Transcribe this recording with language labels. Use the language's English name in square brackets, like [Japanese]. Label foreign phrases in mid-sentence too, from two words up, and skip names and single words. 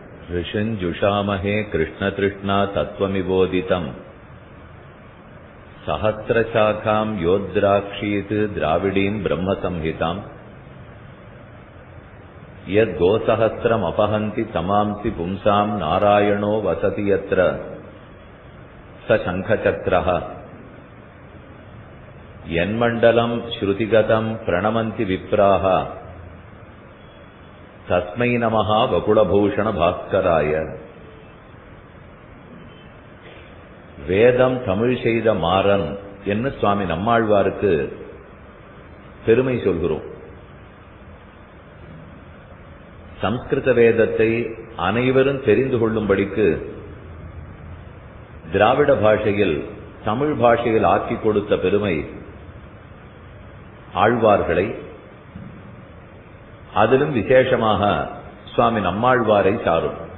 [Sanskrit] ऋषिञ्जुषामहे कृष्णतृष्णा तत्त्वमिबोधितम् सहस्रशाखाम् योद्राक्षीत् द्राविडीम् ब्रह्मसंहिताम् यद्गोसहस्रमपहन्ति तमांसि पुंसाम् नारायणो वसति यत्र स शङ्खचक्रः यन्मण्डलम् श्रुतिगतम् प्रणमन्ति विप्राः तस्मै नमः वकुलभूषण भास्कराय. [Tamil] வேதம் தமிழ் செய்த மாறன் என்று சுவாமி நம்மாழ்வாருக்கு பெருமை சொல்கிறோம். சம்ஸ்கிருத வேதத்தை அனைவரும் தெரிந்து கொள்ளும்படிக்கு திராவிட பாஷையில் தமிழ் பாஷையில் ஆக்கிக் கொடுத்த பெருமை ஆழ்வார்களை, அதிலும் விசேஷமாக சுவாமி நம்மாழ்வாரை சாரும்.